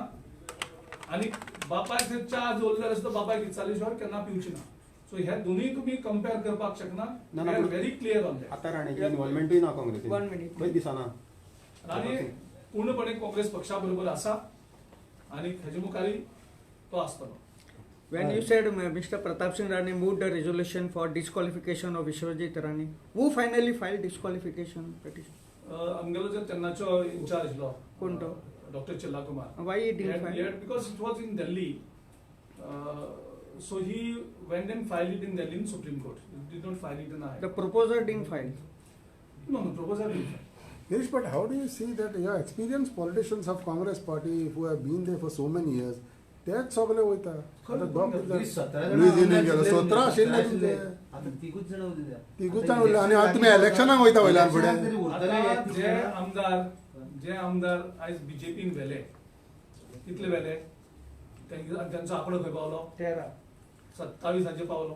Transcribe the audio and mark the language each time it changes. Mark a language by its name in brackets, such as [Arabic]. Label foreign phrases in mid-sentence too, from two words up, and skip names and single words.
[Konkani] आनी बापायक थंय च्या दवरल्यार सुद्दां बापायक विचारले शिवाय केन्ना पिवचे ना. सो हे दोनूय तुम्ही कंपेअर करपाक शकना. [English] we are very clear on that. [Konkani] आता राणेची इन्व्हॉल्वमेंटूय ना काँग्रेसीन [English] 1 minute. [Konkani] खंय दिसना. राणे पूर्णपणे काँग्रेस पक्षा बरोबर आसा आनी हेजे मुखारी तो आसतलो. [English] When you said Mr. Pratap Singh Rane moved a resolution for disqualification of Vishwajit Rane, who finally filed disqualification petition? [Konkani] आमगेलो जो तेन्नाचो इंचार्ज आशिल्लो कोण तो? डॉक्टर चिल्ला कुमार. [English] Why he didn't file? Because it was in Delhi. So he went and filed it in Delhi in Supreme Court. He did not file it in High The proposer didn't file. No, proposal didn't file. Yes, but how do you see that your experienced politicians of Congress party who have been there for so many years, [Konkani] तेच सगळे वयता. आता वीस, 17 लुईस गेलो 17 आशिल्ले तुमचे आता तिगूच जण उरल्या. तिगूच आता जाण उरल्या आणि election तुमी इलेक्शनाक वयता वयल्यान इलेक्शनाक फुडें. तरी उरतले आता एक जे तिगूच जे आमदार आयज बीजेपीन व्हेले कितले व्हेले त्यांचो आंकडो खंय पावलो 27 पावलो.